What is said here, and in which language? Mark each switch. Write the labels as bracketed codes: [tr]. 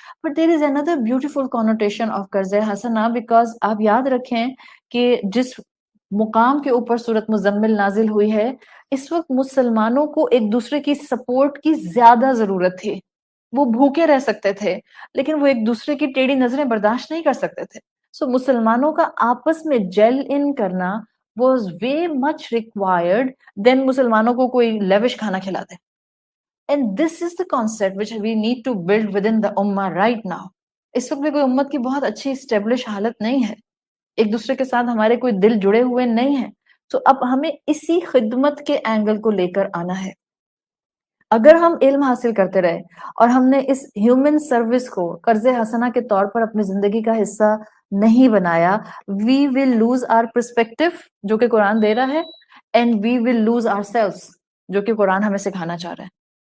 [en] but there is another beautiful connotation of [ur] قرض حسنہ، because آپ یاد رکھیں کہ جس مقام کے اوپر سورت مزمل نازل ہوئی ہے، اس وقت مسلمانوں کو ایک دوسرے کی سپورٹ کی زیادہ ضرورت تھی. وہ بھوکے رہ سکتے تھے لیکن وہ ایک دوسرے کی ٹیڑھی نظریں برداشت نہیں کر سکتے تھے. سو مسلمانوں کا آپس میں جیل ان کرنا [en] was way much required than [ur] مسلمانوں کو کوئی لیوش کھانا کھلا دے. [en] And this is the concept which we need to build within the ummah right now. [ur] اس وقت میں کوئی امت کی بہت اچھی اسٹیبلش حالت نہیں ہے، ایک دوسرے کے ساتھ ہمارے کوئی دل جڑے ہوئے نہیں ہیں. تو اب ہمیں اسی خدمت کے اینگل کو لے کر آنا ہے. اگر ہم علم حاصل کرتے رہے اور ہم نے اس ہیومن سروس کو قرض حسنہ کے طور پر اپنی زندگی کا حصہ نہیں بنایا، [en] we will lose our perspective [ur] جو کہ قرآن دے رہا ہے، [en] and we will lose ourselves [ur] جو کہ قرآن ہمیں سکھانا چاہ رہا ہے.